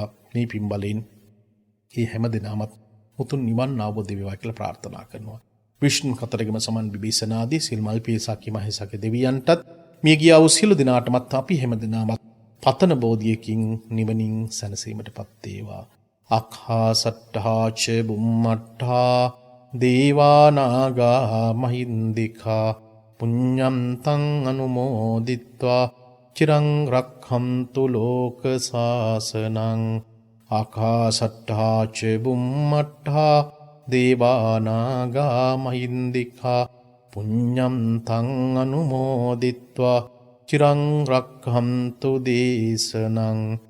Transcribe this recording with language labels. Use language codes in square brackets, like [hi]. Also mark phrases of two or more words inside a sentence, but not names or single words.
[si] මේ පින් බලෙන් මේ හැම දිනමත් උතුම් නිවන් අවබෝධ වේවා කියලා ප්‍රාර්ථනා කරනවා. විෂ්ණු කතරගම සමන් බිබීසනාදී සිල්මල් පීසාකි මහේසක දෙවියන්ටත් මිය ගියා වූ සියලු දිනාටමත් අපි හැම දිනමත් පතන බෝධියකින් නිවනින් සැනසීමටපත් වේවා. [pi] අක්ඛාසට්ඨා ච බුම්මට්ඨා දේවා නාග මහින්దికා පුඤ්ඤන්තං අනුමෝදිත්වා චිරං රක්ඛන්තු ලෝක සාසනං. ආකාශට්ඨා ච බුම්මට්ඨා දේවා නාග මහින්దికා පුඤ්ඤන්තං අනුමෝදිත්වා චිරං රක්ඛන්තු දේශනං.